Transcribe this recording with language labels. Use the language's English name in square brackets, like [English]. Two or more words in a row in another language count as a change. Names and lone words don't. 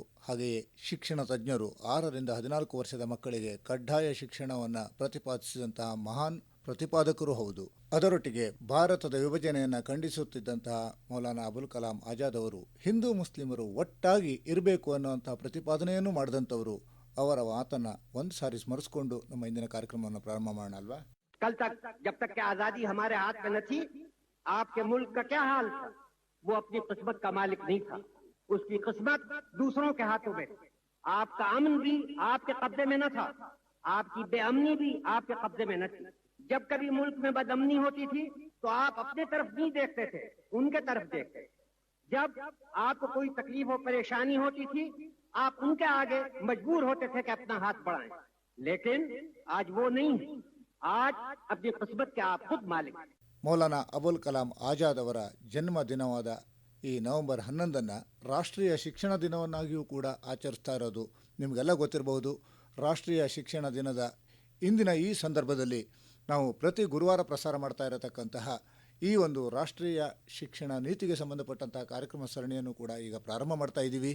[Kannada] ಹಾಗೆಯೇ ಶಿಕ್ಷಣ ತಜ್ಞರು 6 ರಿಂದ 14 ವರ್ಷದ ಮಕ್ಕಳಿಗೆ ಕಡ್ಡಾಯ ಶಿಕ್ಷಣವನ್ನು ಪ್ರತಿಪಾದಿಸಿದಂತಹ ಮಹಾನ್ ಪ್ರತಿಪಾದಕರೂ ಹೌದು. ಅದರೊಟ್ಟಿಗೆ ಭಾರತದ ವಿಭಜನೆಯನ್ನು ಖಂಡಿಸುತ್ತಿದ್ದಂತಹ ಮೌಲಾನಾ ಅಬುಲ್ ಕಲಾಂ ಆಜಾದ್ ಅವರು ಹಿಂದೂ ಮುಸ್ಲಿಮರು ಒಟ್ಟಾಗಿ ಇರಬೇಕು ಅನ್ನುವಂತಹ ಪ್ರತಿಪಾದನೆಯನ್ನು ಮಾಡಿದಂಥವರು. ಅವರ ಮಾತನ್ನ ಒಂದು ಸಾರಿ ಸ್ಮರಿಸಿಕೊಂಡು ನಮ್ಮ ಇಂದಿನ ಕಾರ್ಯಕ್ರಮವನ್ನು ಪ್ರಾರಂಭ ಮಾಡೋಣ ಅಲ್ವಾ? [Hindi] कल तक जब तक कि आजादी हमारे हाथ में न थी, आपके मुल्क का क्या हाल था? वो अपनी किस्मत का मालिक नहीं था, उसकी किस्मत दूसरों के हाथों में। आपका अमन भी आपके कब्जे में न था, आपकी बेअमनी भी आपके कब्जे में न थी। जब कभी मुल्क में बदअमनी होती थी तो आप अपने तरफ नहीं देखते थे, उनके तरफ देखते। जब आपको कोई तकलीफ और परेशानी होती थी, आप उनके आगे मजबूर होते थे कि अपना हाथ बढ़ाएं। लेकिन आज वो नहीं, आज अपनी किस्मत के आप खुद मालिक। [Kannada] ಮೌಲಾನಾ ಅಬುಲ್ ಕಲಾಂ ಆಜಾದ್ ಅವರ ಜನ್ಮ ದಿನವಾದ ಈ ನವೆಂಬರ್ 11 ರಾಷ್ಟ್ರೀಯ ಶಿಕ್ಷಣ ದಿನವನ್ನಾಗಿಯೂ ಕೂಡ ಆಚರಿಸ್ತಾ ಇರೋದು ನಿಮಗೆಲ್ಲ ಗೊತ್ತಿರಬಹುದು. ರಾಷ್ಟ್ರೀಯ ಶಿಕ್ಷಣ ದಿನದ ಇಂದಿನ ಈ ಸಂದರ್ಭದಲ್ಲಿ ನಾವು ಪ್ರತಿ ಗುರುವಾರ ಪ್ರಸಾರ ಮಾಡ್ತಾ ಇರತಕ್ಕಂತಹ ಈ ಒಂದು ರಾಷ್ಟ್ರೀಯ ಶಿಕ್ಷಣ ನೀತಿಗೆ ಸಂಬಂಧಪಟ್ಟಂತಹ ಕಾರ್ಯಕ್ರಮ ಸರಣಿಯನ್ನು ಕೂಡ ಈಗ ಪ್ರಾರಂಭ ಮಾಡ್ತಾ ಇದ್ದೀವಿ.